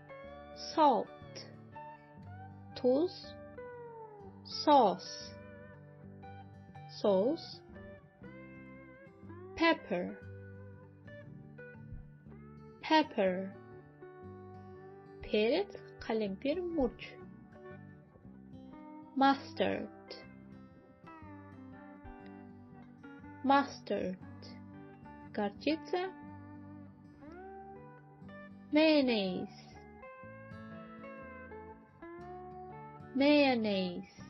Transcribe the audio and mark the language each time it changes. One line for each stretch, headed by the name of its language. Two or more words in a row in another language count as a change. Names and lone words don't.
English: Salt. Tuz. Sauce. sauce, pepper, pepper,
Russian: перец, қалемпир, мурч,
English: mustard, mustard, горчица, mayonnaise, mayonnaise,